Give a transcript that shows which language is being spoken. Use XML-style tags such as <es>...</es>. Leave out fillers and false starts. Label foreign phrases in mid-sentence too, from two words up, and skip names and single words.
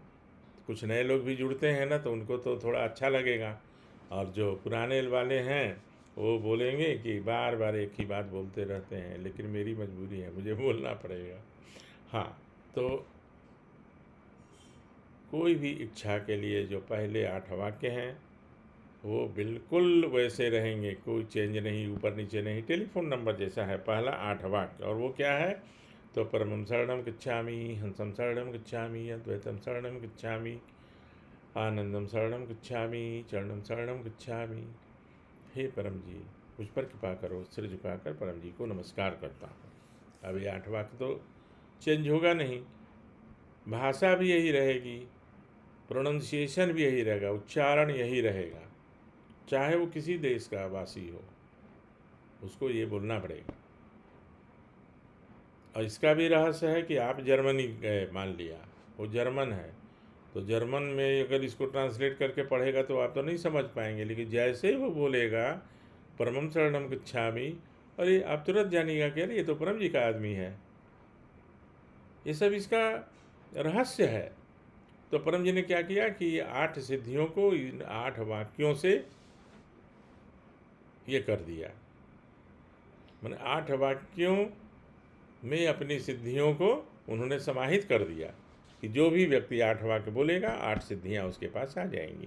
<hi>कुछ नए लोग भी जुड़ते हैं ना, तो उनको तो थोड़ा अच्छा लगेगा, और जो पुराने वाले हैं वो बोलेंगे कि बार बार एक ही बात बोलते रहते हैं, लेकिन मेरी मजबूरी है, मुझे बोलना पड़ेगा। हाँ, तो कोई भी इच्छा के लिए जो पहले 8 वाक्य हैं वो बिल्कुल वैसे रहेंगे, कोई चेंज नहीं, ऊपर नीचे नहीं, टेलीफोन नंबर जैसा है पहला 8 वाक्य। और वो क्या है, तो</hi> <sa>परमं शरणं गच्छामि, हंसं शरणं गच्छामि, अद्वैतं शरणं गच्छामि, आनंदम शरणं गच्छामि, चरणं शरणं गच्छामि।</sa> <hi>हे परम जी, मुझ पर कृपा करो। सिर झुकाकर परम जी को नमस्कार करता हूँ। अब ये 8 वाक्य तो चेंज होगा नहीं, भाषा भी यही रहेगी, प्रोनाउंसिएशन भी यही रहेगा, उच्चारण यही रहेगा, चाहे वो किसी देश का वासी हो, उसको ये बोलना पड़ेगा। और इसका भी रहस्य है कि आप जर्मनी गए, मान लिया वो जर्मन है, तो जर्मन में अगर इसको ट्रांसलेट करके पढ़ेगा तो आप तो नहीं समझ पाएंगे, लेकिन जैसे ही वो बोलेगा</hi> <sa>परमं शरणं गच्छामि,</sa> <hi>अरे आप तुरंत जानिएगा कि अरे ये तो परम जी का आदमी है। ये सब इसका रहस्य है। तो परम जी ने क्या किया कि ये 8 सिद्धियों को इन 8 वाक्यों से ये कर दिया, मैंने 8 वाक्यों में अपनी सिद्धियों को उन्होंने समाहित कर दिया कि जो भी व्यक्ति 8 वाक्य बोलेगा 8 सिद्धियां उसके पास आ जाएंगी।</hi>